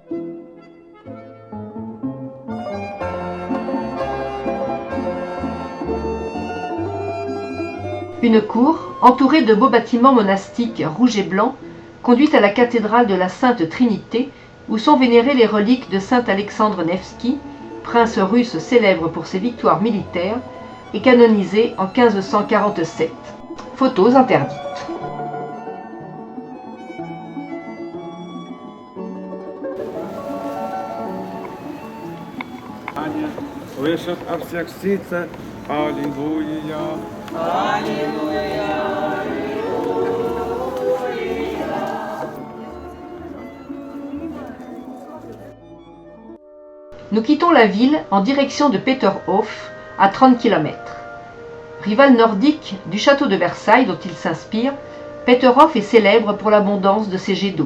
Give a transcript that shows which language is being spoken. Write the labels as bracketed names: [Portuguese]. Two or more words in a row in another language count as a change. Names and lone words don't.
[French] Une cour, entourée de beaux bâtiments monastiques rouges et blancs, conduit à la cathédrale de la Sainte Trinité, où sont vénérées les reliques de saint Alexandre Nevski, prince russe célèbre pour ses victoires militaires, et canonisé en 1547. Photos interdites. [Russian] Слышат о всех птицах, аллилуйя. [French] Nous quittons la ville en direction de Peterhof, à 30 km. Rival nordique du château de Versailles dont il s'inspire, Peterhof est célèbre pour l'abondance de ses jets d'eau.